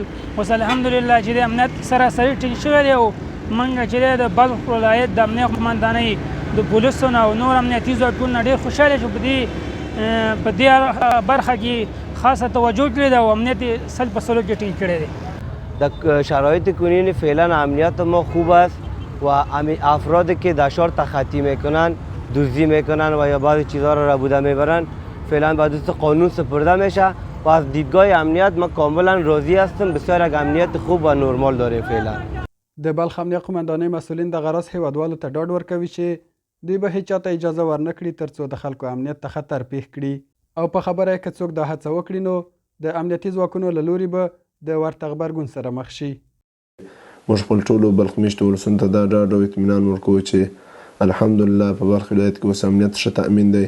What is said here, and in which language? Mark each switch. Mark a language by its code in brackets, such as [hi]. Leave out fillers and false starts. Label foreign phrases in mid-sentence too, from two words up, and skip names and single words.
[ps] اوس الحمدلله چې دی امنیت سراسري ټینګ شوی دی او موږ چې دی د بلخ ولایت د امنیه قمندانۍ د پولیسو نه او نور امنیتي ځواکونو نه ډېر خوشحاله شو په دې برخه کې خاصه توجه کړې ده او امنیت 100% کې ټینګ کړی دی. [fa] در شرایط کنونی فعلا امنیت ما خوب است و افرادی که دشار تخطی میکنن دزدی میکنن و یا بعضی چیزها را ربوده میبرن فعلا به دست قانون سپرده میشه و از دیدگاه امنیت ما کاملا راضی هستم. بسیار یک امنیت خوب و نرمال داریم فعلا. [ps] د بلخ امنیه قمندانۍ مسئولین د غرض هیوادوالو ته ډاډ ورکوي چې دوی به هیچا ته اجازه ورنکړي ترڅو د خلکو امنیت ته خطر پیښ کړي او په خبره یې که څوک دا هڅه وکړي نو د امنیتي ځواکونو له لوري به د ورته غبرګون سره مخ شي. موږ خپل ټولو بلخ میشتو ولسونو ته دا ډاډ او اطمینان ورکوو چې الحمدلله په بلخ ولایت کې اوس امنیت ښه تأمین دی.